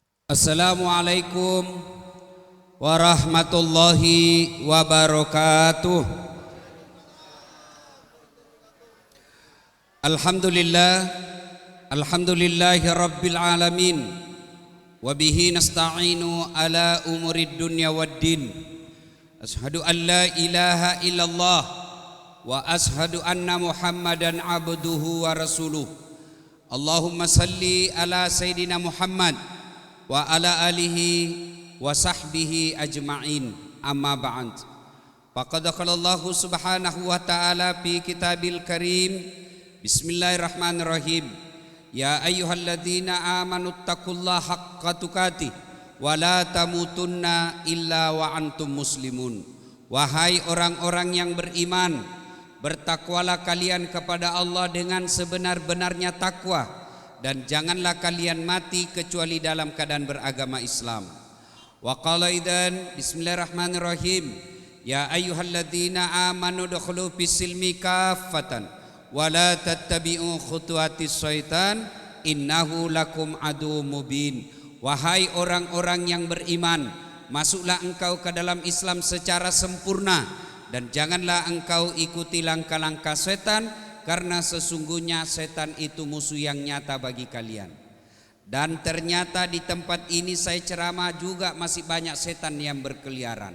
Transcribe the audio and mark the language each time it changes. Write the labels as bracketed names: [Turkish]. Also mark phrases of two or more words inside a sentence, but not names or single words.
[Arabic] السلام عليكم ورحمة الله وبركاته. الحمد لله رب العالمين. وبه نستعين على أمور الدنيا والدين. أشهد أن لا إله إلا الله وأشهد أن محمدا عبده ورسوله. اللهم صل على سيدنا محمد وعلى آله وصحبه أجمعين، أما بعد. فقد قال الله سبحانه وتعالى في كتابه الكريم، بسم الله الرحمن الرحيم، يا أيها الذين آمنوا اتقوا الله حق تقاته ولا تموتن إلا وأنتم مسلمون. [Indonesian] Wahai orang-orang yang beriman, bertakwalah kalian kepada Allah dengan sebenar-benarnya takwa, dan janganlah kalian mati kecuali dalam keadaan beragama Islam. [Arabic] وقال إذن، بسم الله الرحمن الرحيم، يا أيها الذين آمنوا ادخلوا في السلم كافة ولا تتبعوا خطوات الشيطان إنه لكم عدو مبين. [Indonesian] Wahai orang-orang yang beriman, masuklah engkau ke dalam Islam secara sempurna, dan janganlah engkau ikuti langkah-langkah setan, karena sesungguhnya setan itu musuh yang nyata bagi kalian. Dan ternyata di tempat ini saya ceramah juga masih banyak setan yang berkeliaran.